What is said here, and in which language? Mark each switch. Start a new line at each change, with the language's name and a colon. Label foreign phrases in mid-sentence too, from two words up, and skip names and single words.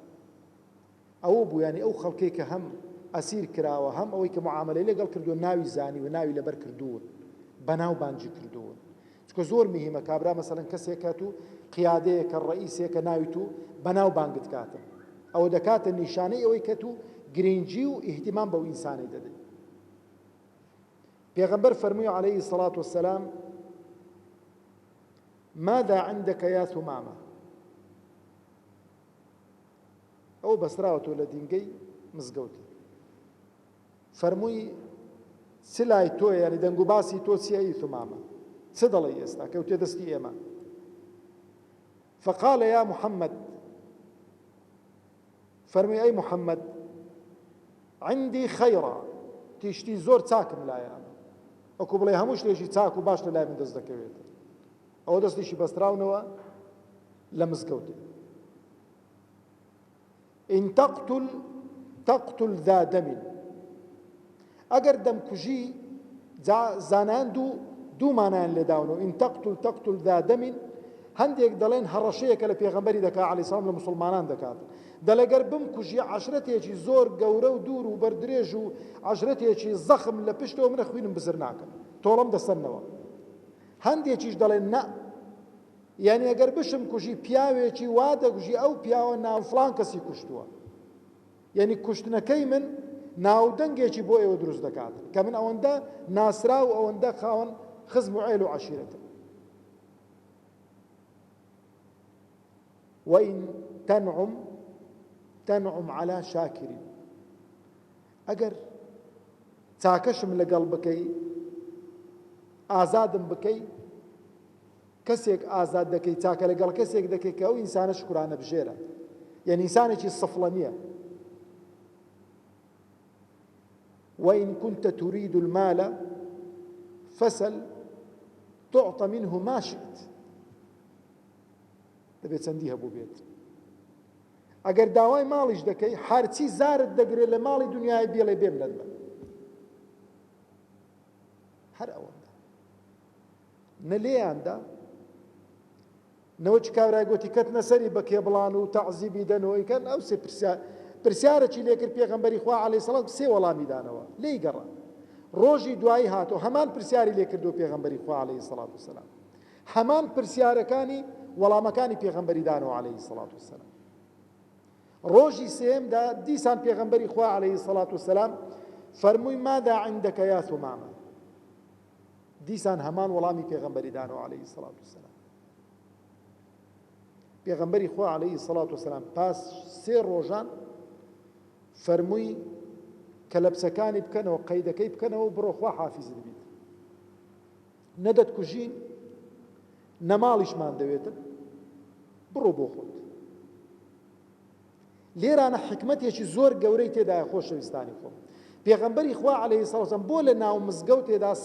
Central Kurdish: ئەوە بوو، یعنی ئەو خەڵکەی کە هەم ئەسیر کراوە هەم ئەوەی کە معاملەی لەگەڵ کردووە ناوی زانی و ناوی لەبەر کردوون بەناو بانجی کردوون چکە زۆر مهمە کابرا مەسەڵەن کەسێک کات و قیادەیە کە ڕئیسێکە ناوی تو بەناو بانگت کاتە ئەوە دەکاتە نیشانەی ئەوەی کە تو گرنگی و ئیهتیمام بەو ئینسانی دەدەیت پێغەمبەر فەرمووی
Arabic: عەلەیهی سەڵات وەسەلام ماذا عندك يا ثمامة
Central Kurdish: ئەو بەسراوەتەوە لە دینگەی مزگەوتی فەرمووی چ لای تۆ یعنی دەنگ و باسی تۆ چییە ئەی ثمامە چ دەڵێ ئێستا کەوتێ دەستی ئێمە
Arabic: فقال يا محمد
Central Kurdish: فەرمووی ئەی محەممەد عندي خەیڕە تیشتی زۆر چاکم لایە وەکو بڵێ هەموو شتێکی چاک و باش لە لای من دەست دەکەوێت ئەوە دەستیشی بەستراونەوە لە مزگەوتێ
Arabic: إن تقتل ذا دم
Central Kurdish: ئەگەر دەمکوژی زانان دوو مانایان لێداونەوە
Arabic: إن تقتل ذا دم
Central Kurdish: هەندێک دەڵێن هەڕەشەیەکە لە پێغەمبەری دەکات
Arabic: عەلەیهی سەلام
Central Kurdish: لە مسلمانان دەکات دەڵێگەر بمکوژی عەشرەتێکی زۆر گەورە و دوور و بەردرێژ و عەشرەتێکی زەخم لە پشتەوە منە خوێنم بزر ناکەم تۆڵەم دەسەنەوە هەندێکیش دەڵێن نە یعنی ئەگەر بشم کوژی پیاوێکی وا دەکوژی ئەو پیاوە ناو فڵان کەسی کوشتووە یعنی کوشتنەکەی من ناودەنگێکی بۆ ئێوە دروست دەکات کە من ئەوەندە ناسرا و ئەوەندە خاوەن خزم و عێل و عەشیرەتم
Arabic: وإن تنعم على شاكر
Central Kurdish: ئەگەر چاکەشم لەگەڵ بکەی ئازادم بکەی کەسێک ئازاد دەکەی چاکە لەگەڵ کەسێک دەکەی کە ئەو ئینسانە شکرانە بژێرە یعنی ئینسانێکی سفڵە نییە
Arabic: وإن كنت تريد المال فسل تعط منه ما شئت
Central Kurdish: دەبێت چەندی هەبوو بێت ئەگەر داوای ماڵیش دەکەی هەرچی زارت دەگرێت لە ماڵی دنیای بێڵێ بێم لەدمە هەر ئەوەندە نە لێیاندا نەوە چ کابرای گوتی کەتنە سەری بە کێبڵان و تەعزیبی دەنەوەی کەن ئەو سێ پرسیارەکی لێکرد پێغەمبەری خوا
Arabic: عەلەیهی سەلام
Central Kurdish: سێ وەڵامی دانەوە لێی گەڕا ڕۆژی دوایی هاتەوە هەمان پرسیاری لێکردو پێغەمبەری خوا
Arabic: عەلەیهی سەڵات وسەلام
Central Kurdish: هەمان پرسیارەکانی وەڵامەکانی پێغەمبەری دانەوە
Arabic: عەلەیهی سەڵات وسەلام
Central Kurdish: ڕۆژی سێمدا دیسان پێغەمبەری خوا
Arabic: عەلەیهی سەڵات وسەلام
Central Kurdish: فەرمووی
Arabic: ماذا عندك يا ثمامة
Central Kurdish: دیسان هەمان وەڵامی پێغەمبەری دانەوە
Arabic: عەلەیهی سەڵات وسەلام
Central Kurdish: پێغەمبەری خوا
Arabic: عەلەیهی سەڵات وسەلام
Central Kurdish: پاس سێ ڕۆژان فەرمووی کە لەبسەکانی بکەنەوە قەیدەکەی بکەنەوە و بڕۆ خوا حافیزت بیت نەدەتکوژین نەماڵیشمان دەوێتن بڕۆ بۆ خۆت لێرانە حکمەتێکی زۆر گەورەی تێدایە خۆشەویستانی خۆم پێغەمبەری خوا
Arabic: عەلەیهی سەڵات وسەلام
Central Kurdish: بۆ لە ناو مزگەوتێدا سێ